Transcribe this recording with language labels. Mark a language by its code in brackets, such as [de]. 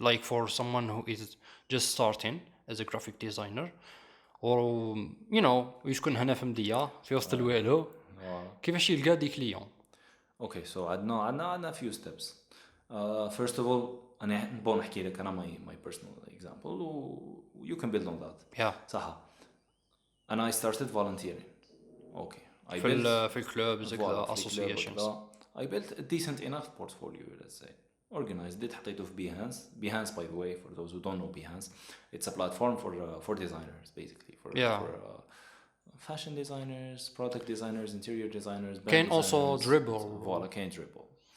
[en] Like for someone who is just starting as a graphic designer, or [ar] يسكن هنا في مدية في وسط الوالو كيفاش يلقى دي كليون؟ [en] Okay, so عندنا few steps. First of all, [ar] أنا نحكي لك أنا [en] my personal example you can build on that. Yeah. [ar] صح. [en] And I started volunteering. Okay. [ar] في الكلوب زي associations. [en] I built a decent enough portfolio, let's say. Organized it, [ar] حطيته في [en] Behance. Behance, by the way, for those who don't know Behance, it's a platform for designers, basically. For fashion designers, product designers, interior designers. Can also dribble. Voilà, can dribble.